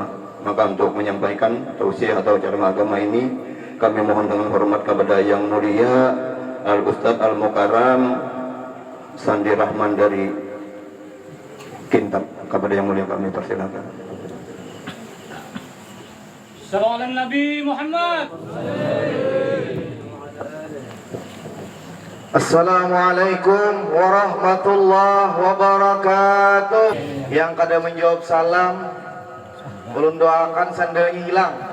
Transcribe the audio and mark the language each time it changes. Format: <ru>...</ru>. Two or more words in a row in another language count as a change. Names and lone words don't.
<id>Maka untuk menyampaikan tausiah atau ceramah agama ini, kami mohon dengan hormat kepada Yang Mulia</id> <ar>الأستاذ المكرم</ar> <id>Sandi Rahman dari Kintab. Kepada Yang Mulia kami persilakan.</id> <ar>صلى الله نبي محمد. السلام عليكم ورحمة الله وبركاته.</ar> <bjn>Yang kada menjawab salam, ulun doakan sandalnya hilang.</bjn>